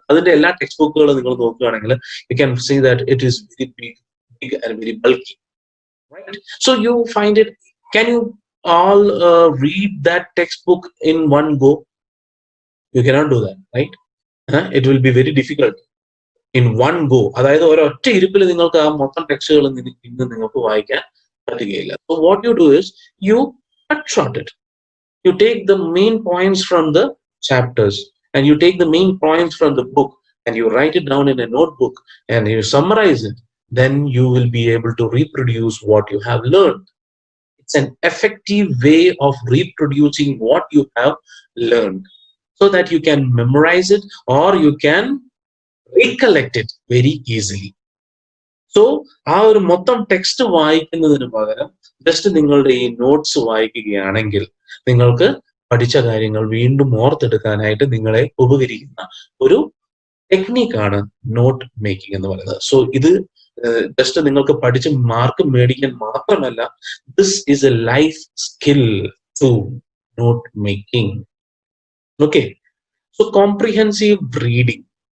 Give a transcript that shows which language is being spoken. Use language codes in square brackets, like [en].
[ml] അതിന്റെ എല്ലാ ടെക്സ്റ്റ് ബുക്കുകളും നിങ്ങൾ നോക്കുകയാണെങ്കിൽ [en] You can see that it is very big and very bulky, right? So you find it, can you all read that textbook in one go? You cannot do that, right? It will be very difficult in one go. [ml] അതായത് ഒരൊറ്റ ഇരിപ്പിൽ നിങ്ങൾക്ക് ആ മൊത്തം ടെക്സ്റ്റുകൾ ഇന്ന് നിങ്ങൾക്ക് വായിക്കാൻ പറ്റുകയില്ല. [en] So what you do is you cut short it. You take the main points from the chapters and you take the main points from the book and you write it down in a notebook and you summarize it. Then you will be able to reproduce what you have learned. It's an effective way of reproducing what you have learned so that you can memorize it or you can recollect it very easily. [ml] So ആ ഒരു മൊത്തം text വായിക്കുന്നതിന് പകരം just നിങ്ങളുടെ ഈ notes വായിക്കുകയാണെങ്കിൽ നിങ്ങൾക്ക് പഠിച്ച കാര്യങ്ങൾ വീണ്ടും ഓർത്തെടുക്കാനായിട്ട് നിങ്ങളെ ഉപകരിക്കുന്ന ഒരു ടെക്നിക്കാണ് നോട്ട് മേക്കിംഗ് എന്ന് പറയുന്നത്. സോ ഇത് ജസ്റ്റ് നിങ്ങൾക്ക് പഠിച്ച് മാർക്ക് മേടിക്കാൻ മാത്രമല്ല, [en] This is a life skill to note making. [ml] Okay, so comprehensive reading